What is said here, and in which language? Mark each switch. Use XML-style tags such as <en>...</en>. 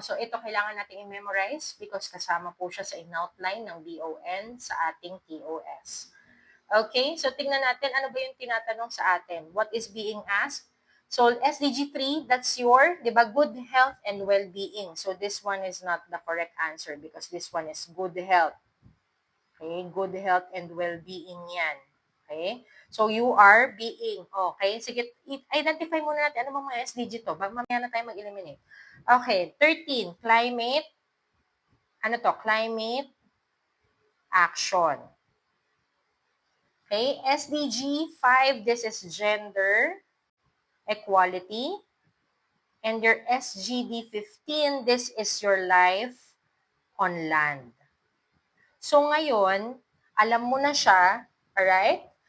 <tl>So, ito kailangan natin i-memorize because kasama po siya sa in-outline ng DON sa ating TOS. Okay? So, tignan natin, ano ba yung tinatanong sa atin?</tl> <en>What is being asked? So, SDG 3, that's your,</en> <tl>di ba,</tl> <en>good health and well-being. So, this one is not the correct answer because this one is good health. Okay? Good health and well-being</en> <tl>yan.</tl> <en>Okay? So, you are being. Okay?</en> <tl>Sige, identify muna natin. Ano mga SDG to? Mamaya na tayo mag-eliminate. Okay. 13, climate. Ano to?</tl> <en>Climate action. Okay? SDG 5, this is gender equality. And your SGD 15, this is your life on land.</en> <tl>So ngayon, alam mo na siya, alright?</tl>